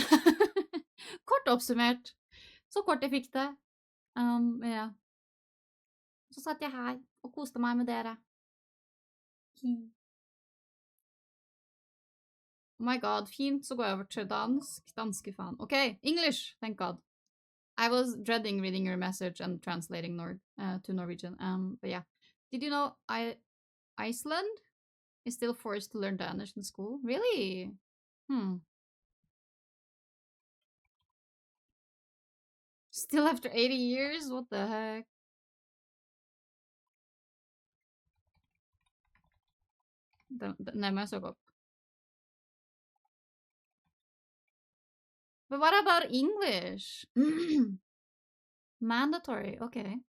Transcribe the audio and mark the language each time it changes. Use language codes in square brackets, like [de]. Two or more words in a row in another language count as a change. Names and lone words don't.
[no] Kort oppsummert. Så kort jeg fikk det. Ja. Så satt jeg her og koste meg med dere. [en] Oh my god, [no] fint, så går jeg over til dansk. Danske fan. [en] Okay, English, thank god. I was dreading reading your message and translating to Norwegian. But yeah. Did you know Iceland is still forced to learn Danish in school? Really? Still after 80 years? What the heck? [no] Den må jeg søke opp. [en] But what about English? Mandatory, okay.